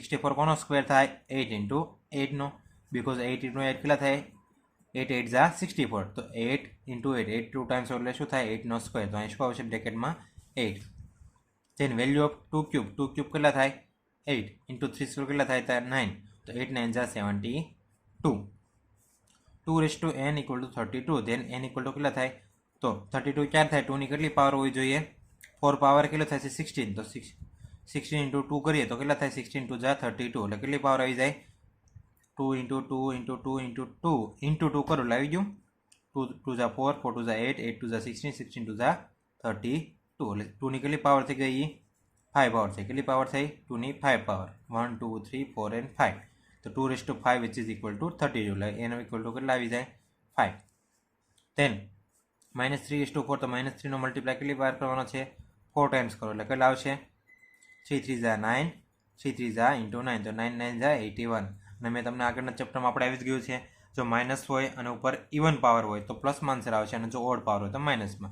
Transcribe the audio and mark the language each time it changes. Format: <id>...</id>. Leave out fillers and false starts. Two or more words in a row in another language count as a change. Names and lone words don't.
<gu>64 કોનો સ્ક્વેર થાય? 8 into 8 નો, બીકોઝ 8 into 8 કેટલા થાય? 8 8 જા 64. તો 8 into 8, 8 2 ટાઈમ્સ એટલે શું થાય? 8 નો સ્ક્વેર. તો અહીં શું આવશે? બ્રેકેટમાં 8.</gu> <en>then value of 2 cube,</en> <gu>2 ક્યુબ કેટલા થાય? 8 into 3 સ્ક્વેર કેટલા થાય? 9. તો 8 9 જા 72.</gu> <en>2 raised to n equal to 32. ધેન n equal to</en> <gu>કેટલા થાય? તો 32 ક્યાં થાય? 2 ની કેટલી પાવર હોવી જોઈએ? 4 પાવર કેટલો થાય છે? 16. તો 16 into 2 કરીએ તો કેટલા થાય? 16 2 જા 32. એટલે કેટલી પાવર આવી જાય? 2 into 2 into 2 into 2 into 2 કરો એટલે આવી ગયું. 2 2 જા 4, 4 2 જા 8, 8 2 જા 16, 16 2 જા 32. એટલે 2 ની કેટલી પાવર થઈ ગઈ? 5 પાવર થઈ. કેટલી પાવર થઈ? 2 ની 5 પાવર. 1 2 3 4 and 5.</gu> <en>તો 2 raised to 5 which is equal to 32.</en> <gu>એટલે એનો</gu> <en>equal to</en> <gu>કેટલા આવી જાય? 5. ધેન -3</gu> <en>is to</en> <gu>4, તો -3 નો મલ્ટીપ્લાય કેટલી વાર કરવાનો છે? 4 ટાઈમ્સ કરો એટલે કેટલા આવશે? 3 3 જા 9, 3 3 જા ઇન્ટુ 9, તો 9 9 જા 81. અને મેં તમને આગળના ચેપ્ટરમાં આપણે આવી જ ગયું છે, જો માઇનસ હોય અને ઉપર</gu> <en>even power</en> <gu>હોય તો પ્લસમાં આન્સર આવશે, અને જો</gu> <en>odd power</en> <gu>હોય તો માઇનસમાં.</gu>